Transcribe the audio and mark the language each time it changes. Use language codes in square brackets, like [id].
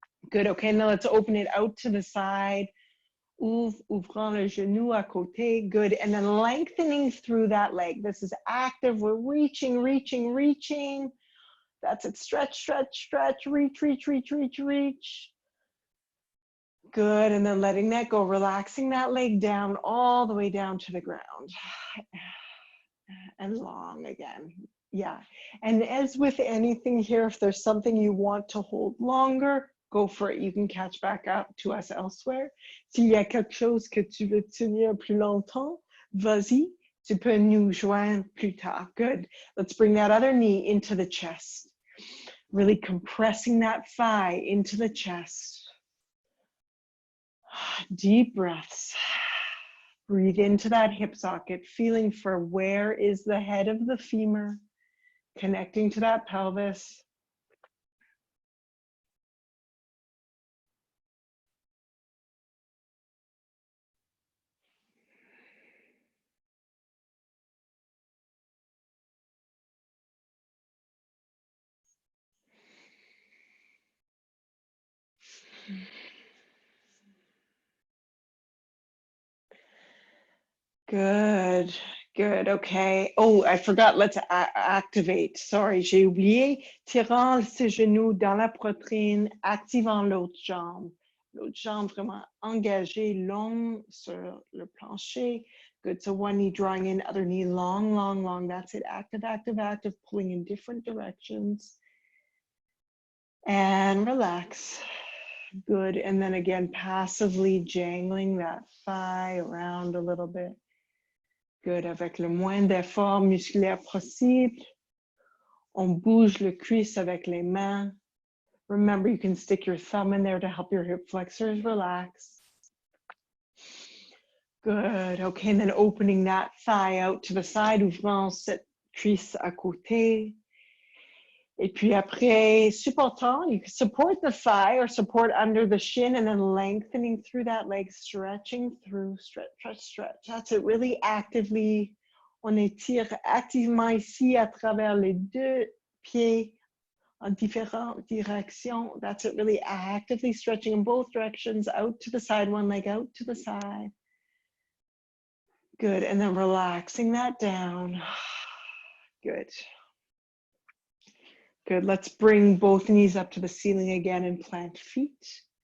[en] Good, okay, now let's open it out to the side. [fr] Ouvrant le genou à côté, good. [en] And then lengthening through that leg. This is active, we're reaching, reaching, reaching. That's it, stretch, stretch, stretch, reach, reach, reach, reach, reach. Good, and then letting that go, relaxing that leg down all the way down to the ground. And long again, yeah. And as with anything here, if there's something you want to hold longer, go for it. You can catch back up to us elsewhere. [fr] S'il y a quelque chose que tu veux tenir plus longtemps, vas-y, tu peux nous joindre plus tard. [en] Good. Let's bring that other knee into the chest. Really compressing that thigh into the chest. Deep breaths. Breathe into that hip socket, feeling for where is the head of the femur, connecting to that pelvis. Good, good, okay. Oh, I forgot, let's activate. [fr] Sorry, j'ai oublié. Tirant ses genoux dans la poitrine, activant l'autre jambe. L'autre jambe vraiment engagée, long sur le plancher. [en] Good, so one knee drawing in, other knee long, long, long. That's it, active, active, active, pulling in different directions. And relax. Good, and then again, passively jangling that thigh around a little bit. [fr] Good, avec le moins d'effort musculaire possible. On bouge le cuisse avec les mains. [en] Remember, you can stick your thumb in there to help your hip flexors relax. Good, okay, and then opening that thigh out to the side, [fr] ouvrant cette cuisse à côté. Et puis après, supportant, [en] you can support the thigh or support under the shin and then lengthening through that leg, stretching through, stretch, stretch, stretch. That's it, really actively. [fr] On étire activement ici à travers les deux pieds en différentes directions. [en] That's it, really actively stretching in both directions, out to the side, one leg out to the side. Good, and then relaxing that down. Good. Good, let's bring both knees up to the ceiling again and plant feet.